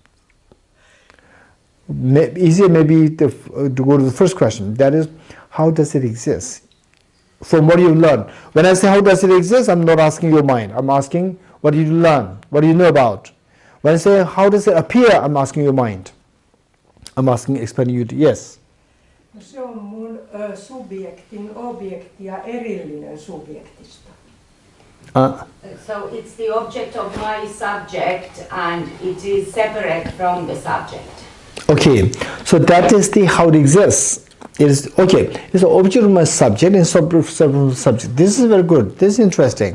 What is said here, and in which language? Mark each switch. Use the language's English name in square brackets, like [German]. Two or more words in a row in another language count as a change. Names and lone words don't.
[English] Easier maybe to go to the first question. That is, how does it exist? From what you learn. When I say how does it exist, I'm not asking your mind. I'm asking what did you learn? What do you know about? When I say how does it appear, I'm asking your mind. I'm asking, explaining you to, yes. [Finnish] Se on mun subjektin objekti ja erillinen subjektista. [English] So it's the object of my subject and it is separate from the subject. Okay, so that is the how it exists. It is okay. It's an object room as subject and subject. This is very good. This is interesting.